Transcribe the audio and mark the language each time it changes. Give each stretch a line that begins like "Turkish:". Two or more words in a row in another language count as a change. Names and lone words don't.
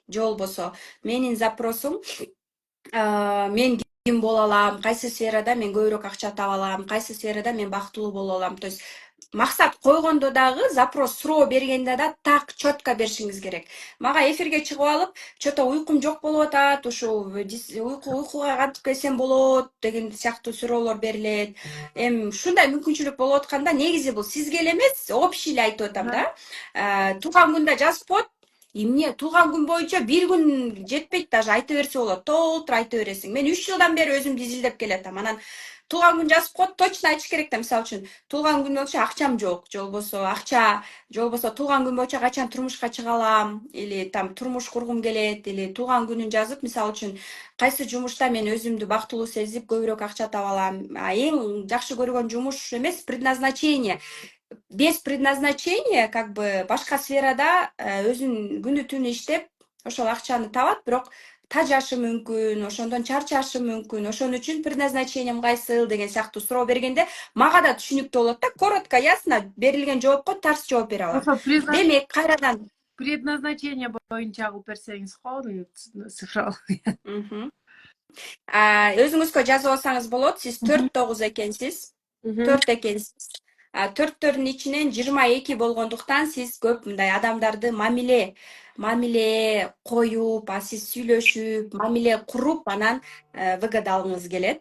Kyrgyz: Же болбосо менин запросум мен ким боло алам, кайсы сферада мен көбүрөөк акча таба алам, кайсы сферада мен бактылуу боло алам. То есть максат койгондо дагы, запрос суроо бергенде да так четко беришиңиз керек. Мага эфирге чыгып алып, что-то уйкум жок болуп атат, ушул уйкуга кантип келсем болот деген сыяктуу суроолор берилет. Эми ушундай мүмкүнчүлүк болуп атканда, негизи бул сизге эле эмес, общий эле айтып атам да. Туулган күндө жазып коет. Эмне туулган күн боюнча бир күн жетпейт, даже айта берсе болот. Толтур айта бересиң. Мен 3 жылдан бери өзүмдү изилдеп келатам. Анан туулган күн жазып коет, точно айтыш керек да. Мисалы үчүн, туулган күн боюнча акчам жок, же болбосо акча, же болбосо туулган күн боюнча качан турмушка чыга алам,
Russian: или там
Kyrgyz: турмуш кургум келет, или туулган күнүн жазып, мисалы үчүн, кайсы жумушта мен өзүмдү бактылуу сезип көбүрөөк акча таба алам. Эң жакшы көргөн жумуш эмес,
Russian: предназначение. Без предназначения, как бы
Kyrgyz: башка сферада өзүн күнү түнү иштеп, ошол акчаны табат, бирок тажашы мүмкүн, ошондон чарчашы мүмкүн. Ошон үчүн предназначением кайсыл деген сыяктуу суроо бергенде мага да түшүнүктүү болот да.
Russian: Коротко, ясно
Kyrgyz: берилген жоопко тарс жооп бере алам. Ошо Демек, кайрадан предназначение боюнча кылып берсеңиз го, цифралык. Мгм. Өзүңүзгө жазып алсаңыз болот. Сиз 4-9 экенсиз. 4 экенсиз. 4төрдүн ичинен 22 болгондуктан сиз көп мындай адамдарды мамиле коюп, сиз сүйлөшүп, мамиле куруп, анан выгода алгыңыз келет.